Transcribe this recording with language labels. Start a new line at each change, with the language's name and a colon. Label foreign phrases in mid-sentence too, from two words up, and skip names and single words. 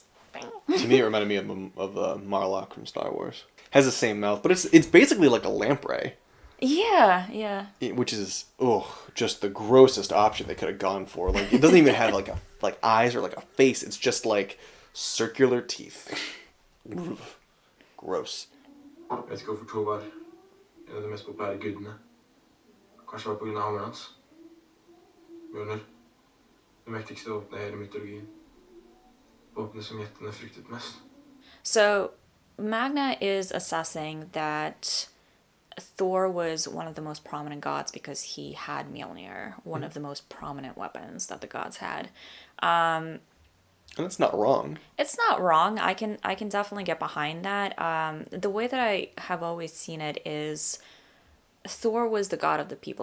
English: To me, it reminded me of Marlock from Star Wars. Has the same mouth, but it's basically like a lamprey. Yeah. Which is just the grossest option they could have gone for. It doesn't even have eyes or a face. It's just circular teeth. Gross.
Norwegian: Jeg vet ikke hvorfor Thor var en av de mest populære gudene. Kanskje det var på grunn av hammeren hans. Mjolnir. Det mektigste våpenet i hele mytologien. Våpenet som jettene fryktet mest.
English: So Magna is assessing that Thor was one of the most prominent gods because he had Mjolnir, one of the most prominent weapons that the gods had. And it's not wrong. It's not wrong. I can definitely get behind that. The way that I have always seen it is Thor was the god of the people.